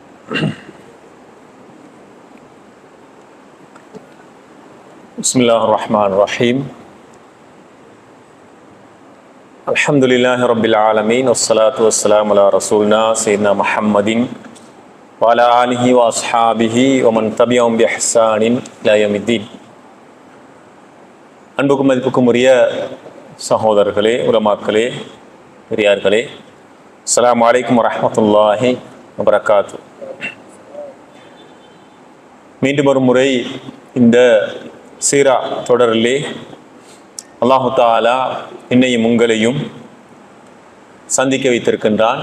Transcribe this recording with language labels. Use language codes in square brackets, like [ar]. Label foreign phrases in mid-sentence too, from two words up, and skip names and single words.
[ar] بسم الله الرحمن الرحيم. الحمد لله رب العالمين. والصلاة والسلام على رسولنا سيدنا محمد وعلى آله وأصحابه ومن تبعهم بإحسان إلى يوم الدين. [ta] அன்புக்கும் மதிப்புக்கும் உரிய சகோதரர்களே, உலமாக்களே, பெரியார்களே, [ar] السلام عليكم ورحمة الله وبركاته. [ta] மீண்டும் ஒரு முறை இந்த சீரா தொடரிலே அல்லாஹு தஆலா என்னையும் உங்களையும் சந்திக்க வைத்திருக்கின்றான்.